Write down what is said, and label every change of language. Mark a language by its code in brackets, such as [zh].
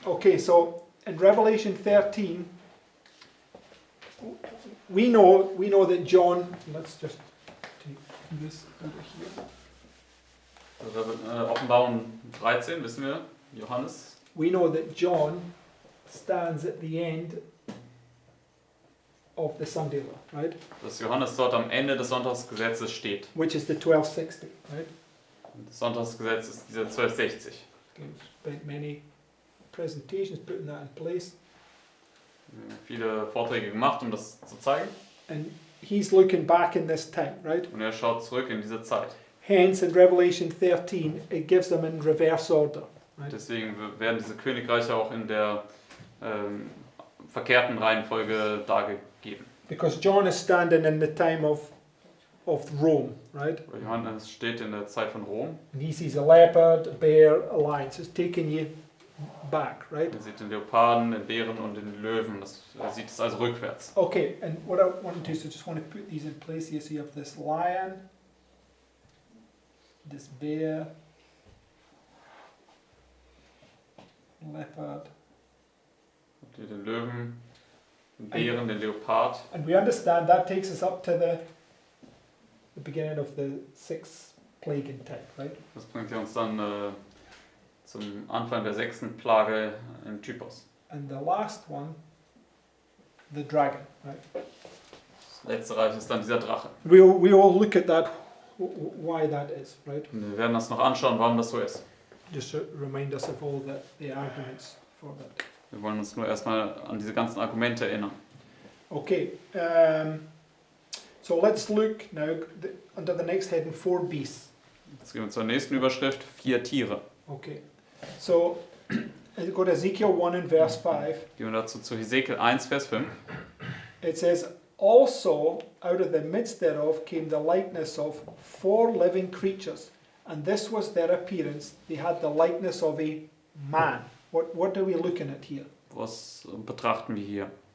[en] Okay, so in Revelation 13, we know that John, let's just take this over here. [de] Also, Offenbarung 13, wissen wir, Johannes. [en] We know that John stands at the end of the Sunday law, right? [de] Dass Johannes dort am Ende des Sonntagsgesetzes steht. [en] Which is the 1260, right? [de] Und das Sonntagsgesetz ist dieser 1260. [en] Spent many presentations putting that in place. [de] Wir haben viele Vorträge gemacht, um das zu zeigen. [en] And he's looking back in this time, right? [de] Und er schaut zurück in diese Zeit. [en] Hence, in Revelation 13, it gives them in reverse order. Right? [de] Deswegen werden diese Königreiche auch in der verkehrten Reihenfolge dargegeben. [en] Because John is standing in the time of Rome, right? [de] Weil Johannes steht in der Zeit von Rom. [en] And he sees a leopard, a bear, a lion. So it's taking you back, right? [de] Er sieht den Leoparden, den Bären und den Löwen. Er sieht es also rückwärts. [en] Okay, and what I want to do is I just want to put these in place here. So you have this lion, this bear, leopard. [de] Habt ihr den Löwen, den Bären, den Leopard. [en] And we understand that takes us up to the beginning of the sixth plague in type, right? [de] Das bringt uns dann zum Anfang der 6. Plage in Typos. [en] And the last one, the dragon, right? [de] Das letzte Reich ist dann dieser Drache. [en] We all look at that, why that is, right? [de] Und wir werden das noch anschauen, warum das so ist. [en] Just to remind us of all the arguments for that. [de] Wir wollen uns nur erstmal an diese ganzen Argumente erinnern. [en] Okay, so let's look now under the next heading, 4 beasts. [de] Jetzt gehen wir zur nächsten Überschrift, 4 Tiere. [en] Okay, so go to Ezekiel 1 and verse 5. [de] Gehen wir dazu zu Hesekiel 1, Vers 5. [en] It says, also out of the midst thereof came the likeness of 4 living creatures, and this was their appearance. They had the likeness of a man. What are we looking at here? [de] Was betrachten wir hier?